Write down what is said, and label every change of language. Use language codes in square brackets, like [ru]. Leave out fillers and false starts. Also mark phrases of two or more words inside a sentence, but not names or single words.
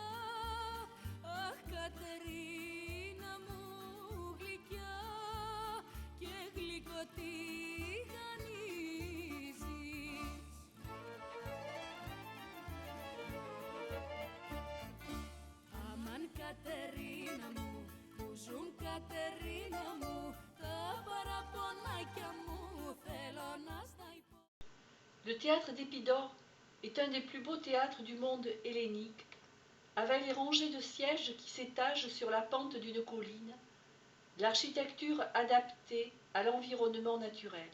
[el] Αχ, Κατερίνα μου γλυκιά και γλυκοτηγανίζεις. Αμάν, Κατερίνα μου, που ζουν, Κατερίνα μου, [fr] Le théâtre d'Épidore est un des plus beaux théâtres du monde hellénique, avec les rangées de sièges qui s'étagent sur la pente d'une colline, l'architecture adaptée à l'environnement naturel.